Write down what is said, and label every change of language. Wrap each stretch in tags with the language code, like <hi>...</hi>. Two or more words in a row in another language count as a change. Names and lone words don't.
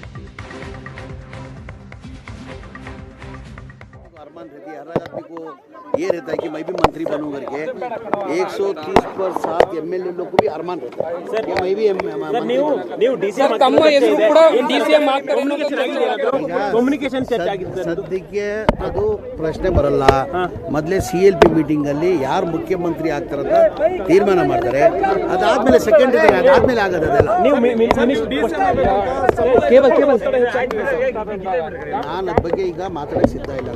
<hi>अरमान रेड्डी हर को ये रहता है कि मैं भी मंत्री बनूं करके 130 पर 7 MLA लोग को भी अरमान रहता है कि मैं भी</hi> <kn>ಕಮ್ಯುನಿಕೇಶನ್ ಸದ್ಯಕ್ಕೆ ಅದು ಪ್ರಶ್ನೆ ಬರಲ್ಲ. ಮೊದಲೇ CLP ಮೀಟಿಂಗ್ ಅಲ್ಲಿ ಯಾರು ಮುಖ್ಯಮಂತ್ರಿ ಆಗ್ತಾರಂತ ತೀರ್ಮಾನ ಮಾಡ್ತಾರೆ. ಅದಾದ್ಮೇಲೆ ಸೆಕೆಂಡ್ ಅದಾದ್ಮೇಲೆ ಆಗೋದು ಅದೆಲ್ಲ. ನಾನು ಅದ್ರ ಬಗ್ಗೆ ಈಗ ಮಾತಾಡಕ್ಕೆ ಸಿದ್ಧ ಇಲ್ಲ.</kn>